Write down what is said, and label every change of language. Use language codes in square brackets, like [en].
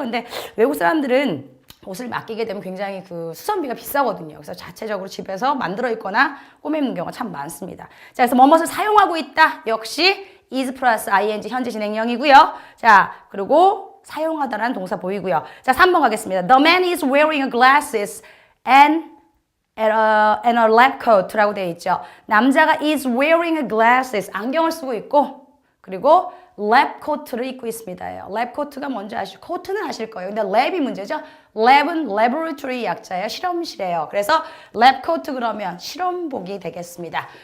[ko] 근데 외국 사람들은 옷을 맡기게 되면 굉장히 그 수선비가 비싸거든요. 그래서 자체적으로 집에서 만들어 있거나 꾸미는 경우가 참 많습니다. 자, 그래서 뭐뭇을 사용하고 있다. 역시 is 플러스 ing 현재 진행형이고요. 자, 그리고 사용하다라는 동사 보이고요. 자, 3번 가겠습니다. [en] The man is wearing glasses and a lab coat [ko] 라고 되어 있죠. 남자가 [en] is wearing glasses, [ko] 안경을 쓰고 있고, 그리고 lab coat를 입고 있습니다. lab coat가 뭔지 아시죠? coat는 아실 거예요. 근데 lab이 문제죠. lab은 laboratory 약자예요. 실험실이에요. 그래서 lab coat 그러면 실험복이 되겠습니다.